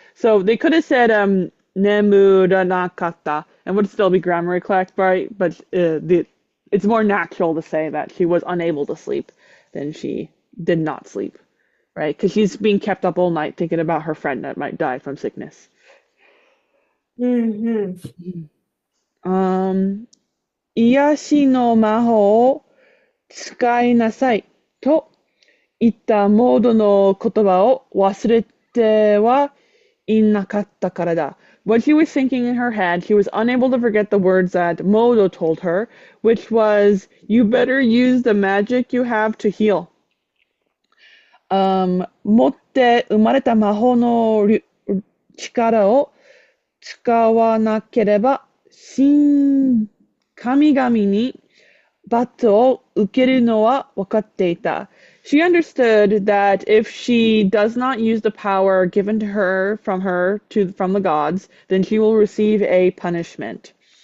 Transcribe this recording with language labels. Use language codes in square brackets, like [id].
[en] So they could have said nemuranakata and would still be grammatically correct, right? But it's more natural to say that she was unable to sleep than she did not sleep, right? Because she's being kept up all night thinking about her friend that might die from sickness. hmm [ja] Um, 癒しの魔法を使いなさいと言ったモードの言葉を忘れてはいなかったからだ。 [en] What she was thinking in her head, she was unable to forget the words that Modo told her, which was, you better use the magic you have to heal. [ja] 持って生まれた魔法の力を使わなければ、神神々に罰を受けるのは分かっていた。 [en] She understood that if she does not use the power given to her from the gods, then she will receive a punishment.